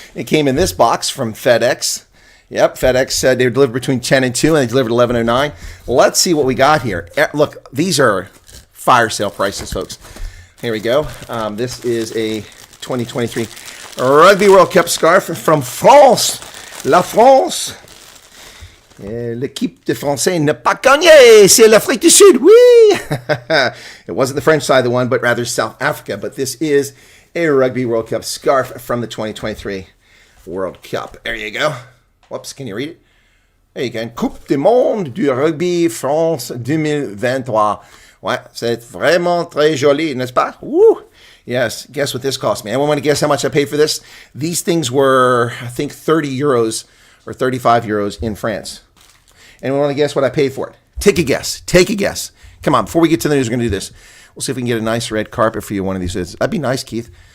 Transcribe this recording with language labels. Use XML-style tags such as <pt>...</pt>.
<en>It came in this box from FedEx. Yep, FedEx said they were delivered between 10 and 2, and they delivered 11:09. Let's see what we got here. Look, these are fire sale prices, folks. Here we go. This is a 2023 Rugby World Cup scarf from France.</en> <fr>La France. L'équipe de Français n'a pas gagné. C'est l'Afrique du Sud. Oui.</fr> <en>It wasn't the French side of the one, but rather South Africa. But this is a Rugby World Cup scarf from the 2023 World Cup. There you go. Whoops, can you read it? There you go.</en> <fr>Coupe du Monde du Rugby France 2023. Ouais, c'est vraiment très joli, n'est-ce pas? Woo.</fr> <en>Yes, guess what this cost me. Anyone want to guess how much I paid for this? These things were, I think, 30 euros or 35 euros in France. Anyone want to guess what I paid for it? Take a guess. Take a guess. Come on, before we get to the news, we're going to do this. We'll see if we can get a nice red carpet for you one of these days. That'd be nice, Keith.</en>